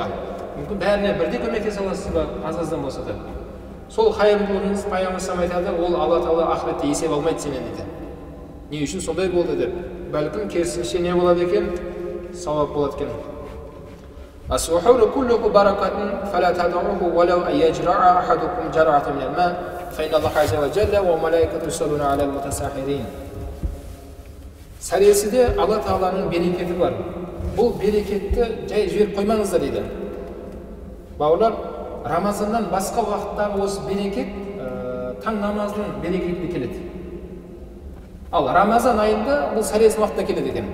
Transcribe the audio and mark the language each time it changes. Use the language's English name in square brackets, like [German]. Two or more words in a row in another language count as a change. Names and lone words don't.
[Kazakh] Мүмкін бәріне бірдей көмектесе аласыз ба, аз-аздан болса да. Сол қайырымдылығыңыз Пайғамбар айтады, ол Алла Тағала ақыретте есеп алмайды сенен дейді. Не үшін сондай болды деп. Бәлкім керісінше не болады екен? Сауап болады екен. [Arabic] السحور كله بركة فلا تدعوه ولو أن يجرع أحدكم جرعة من الماء فإن الله عز وجل وملائكته يصلون على المتسحرين. [Kazakh] Сәресіде Алла Тағаланың берекеті бар. Бұл берекетті жай жіберіп қоймаңыздар дейді. Бауырлар, Рамазаннан басқа уақыттағы осы берекет таң намазының берекетіне келеді. Ал Рамазан айында бұл сәресі уақытта келеді екен.